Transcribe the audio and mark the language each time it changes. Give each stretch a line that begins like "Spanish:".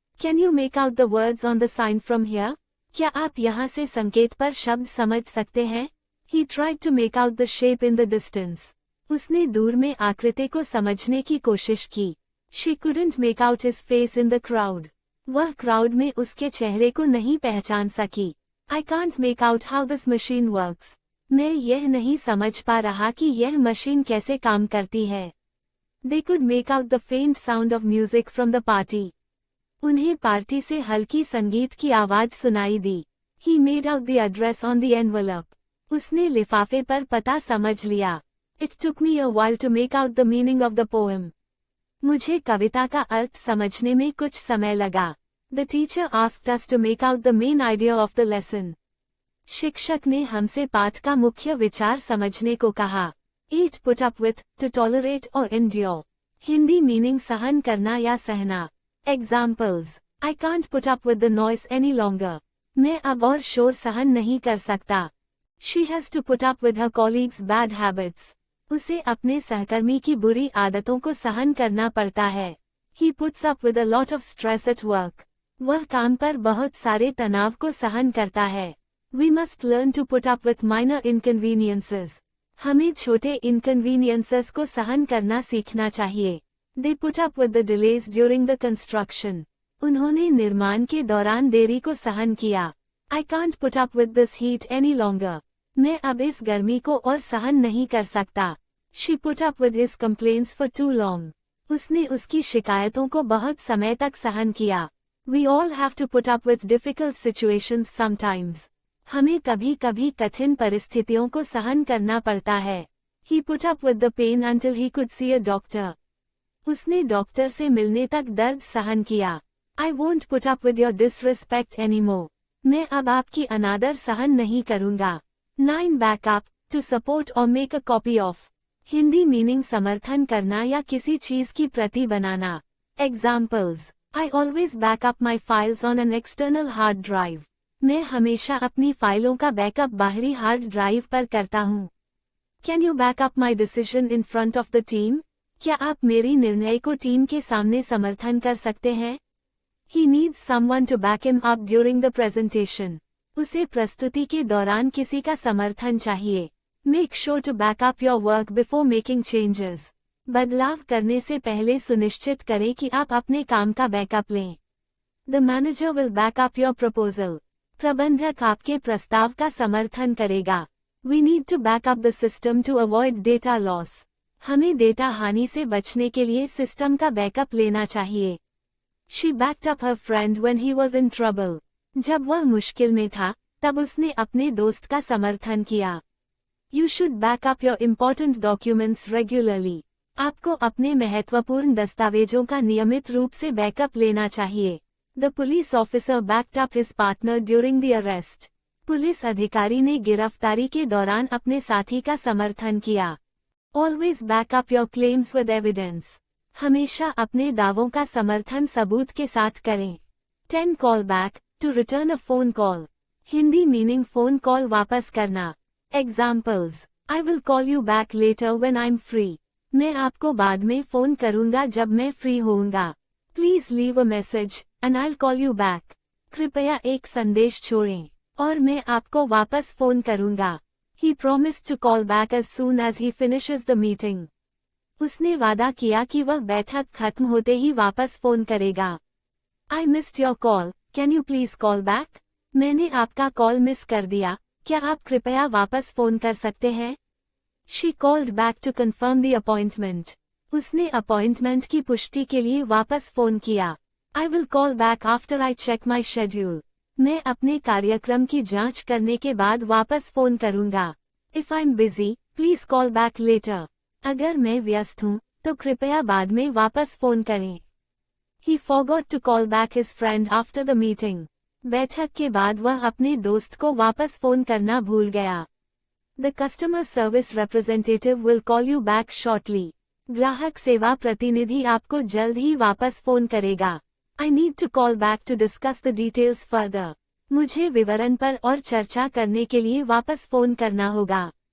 English: Can you make out the words on the sign from here?
Hindi: क्या आप यहाँ से संकेत पर शब्द समझ सकते हैं?
English: He tried to make out the shape in the distance.
Hindi: उसने दूर में आकृति को समझने की कोशिश की.
English: She couldn't make out his face in the crowd.
Hindi: वह क्राउड में उसके चेहरे को नहीं पहचान सकी.
English: I can't make out how this machine works.
Hindi: मैं यह नहीं समझ पा रहा कि यह मशीन कैसे काम करती है.
English: They could make out the faint sound of music from the party.
Hindi: उन्हें पार्टी से हल्की संगीत की आवाज सुनाई दी.
English: He made out the address on the envelope.
Hindi: उसने लिफाफे पर पता समझ लिया.
English: It took me a while to make out the meaning of the poem.
Hindi: मुझे कविता का अर्थ समझने में कुछ समय लगा.
English: The teacher asked us to make out the main idea of the lesson.
Hindi: शिक्षक ने हमसे पाठ का मुख्य विचार समझने को कहा. 8.
English: Put up with, to tolerate or endure.
Hindi: Hindi meaning सहन करना या सहना.
English: Examples. I can't put up with the noise any longer.
Hindi: मैं अब और शोर सहन नहीं कर सकता.
English: She has to put up with her colleagues' bad habits.
Hindi: उसे अपने सहकर्मी की बुरी आदतों को सहन करना पड़ता है.
English: He puts up with a lot of stress at work.
Hindi: वह काम पर बहुत सारे तनाव को सहन करता है.
English: We must learn to put up with minor inconveniences.
Hindi: हमें छोटे inconveniences को सहन करना सीखना चाहिए.
English: They put up with the delays during the construction.
Hindi: उन्होंने निर्माण के दौरान देरी को सहन किया।
English: I can't put up with this heat any longer.
Hindi: मैं अब इस गर्मी को और सहन नहीं कर सकता।
English: She put up with his complaints for too long.
Hindi: उसने उसकी शिकायतों को बहुत समय तक सहन किया।
English: We all have to put up with difficult situations sometimes.
Hindi: हमें कभी कभी कठिन परिस्थितियों को सहन करना पड़ता है।
English: He put up with the pain until he could see a doctor.
Hindi: उसने डॉक्टर से मिलने तक दर्द सहन किया।
English: I won't put up with your disrespect anymore.
Hindi: मैं अब आपकी अनादर सहन नहीं करूंगा।
English: 9 Back up, to support or make a copy of.
Hindi: Hindi meaning समर्थन करना या किसी चीज की प्रति बनाना।
English: Examples. I always back up my files on an external hard drive.
Hindi: मैं हमेशा अपनी फाइलों का बैकअप बाहरी हार्ड ड्राइव पर करता हूँ।
English: Can you back up my decision in front of the team?
Hindi: क्या आप मेरी निर्णय को टीम के सामने समर्थन कर सकते हैं?
English: He needs someone to back him up during the presentation.
Hindi: उसे प्रस्तुति के दौरान किसी का समर्थन चाहिए।
English: Make sure to back up your work before making changes.
Hindi: बदलाव करने से पहले सुनिश्चित करें कि आप अपने काम का बैकअप लें।
English: The manager will back up your proposal.
Hindi: प्रबंधक आपके प्रस्ताव का समर्थन करेगा।
English: We need to back up the system to avoid data loss.
Hindi: हमें डेटा हानि से बचने के लिए सिस्टम का बैकअप लेना चाहिए।
English: She backed up her friend when he was in trouble.
Hindi: जब वह मुश्किल में था, तब उसने अपने दोस्त का समर्थन किया।
English: You should back up your important documents regularly.
Hindi: आपको अपने महत्वपूर्ण दस्तावेजों का नियमित रूप से बैकअप लेना चाहिए।
English: The police officer backed up his partner during the arrest.
Hindi: Police अधिकारी ने गिरफ्तारी के दौरान अपने साथी का समर्थन किया।
English: Always back up your claims with evidence.
Hindi: हमेशा अपने दावों का समर्थन सबूत के साथ करें।
English: 10 Call back, to return a phone call.
Hindi: Hindi meaning phone call वापस करना।
English: Examples. I will call you back later when I'm free.
Hindi: मैं आपको बाद में फोन करूंगा जब मैं फ्री होऊंगा।
English: Please leave a message, and I'll call you back.
Hindi: कृपया एक संदेश छोड़ें, और मैं आपको वापस फोन करूंगा।
English: He promised to call back as soon as he finishes the meeting.
Hindi: उसने वादा किया कि वह बैठक खत्म होते ही वापस फोन करेगा।
English: I missed your call, can you please call back?
Hindi: मैंने आपका कॉल मिस कर दिया, क्या आप कृपया वापस फोन कर सकते हैं?
English: She called back to confirm the appointment.
Hindi: उसने अपॉइंटमेंट की पुष्टि के लिए वापस फोन किया।
English: I will call back after I check my schedule.
Hindi: मैं अपने कार्यक्रम की जांच करने के बाद वापस फोन करूंगा।
English: If I'm busy, please call back later.
Hindi: अगर मैं व्यस्त हूँ, तो कृपया बाद में वापस फोन करें।
English: He forgot to call back his friend after the meeting.
Hindi: बैठक के बाद वह अपने दोस्त को वापस फोन करना भूल गया।
English: The customer service representative will call you back shortly.
Hindi: ग्राहक सेवा प्रतिनिधि आपको जल्द ही वापस फोन करेगा।
English: I need to call back to discuss the details further.
Hindi: मुझे विवरण पर और चर्चा करने के लिए वापस फोन करना होगा।